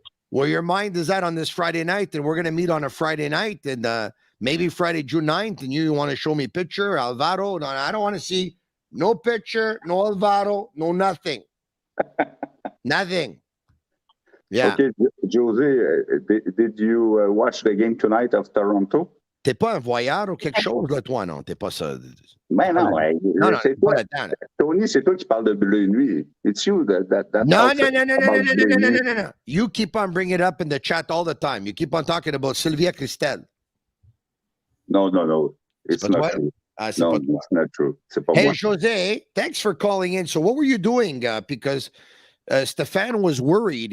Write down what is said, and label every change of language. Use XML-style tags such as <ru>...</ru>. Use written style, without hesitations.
<en>Where your mind is at on this Friday night, and we're going to meet on a Friday night, and maybe Friday, June 9th, and you want to show me picture, Alvaro. No, I don't want to see no picture, no Alvaro, no nothing. Nothing. Yeah. Okay, Josie, did you watch the game tonight of Toronto?</en> <fr>T'es pas un voyeur ou quelque chose, là, toi, non? T'es pas ça. Ben non, c'est toi. Tony, c'est toi qui parles de Bleu Nuit.</fr> <en>It's you that No. You keep on bringing it up in the chat all the time. You keep on talking about Sylvia Christel. No. It's not true. No, it's not true. Hey, Jose, thanks for calling in. So what were you doing? Because Stéphane was worried.</en>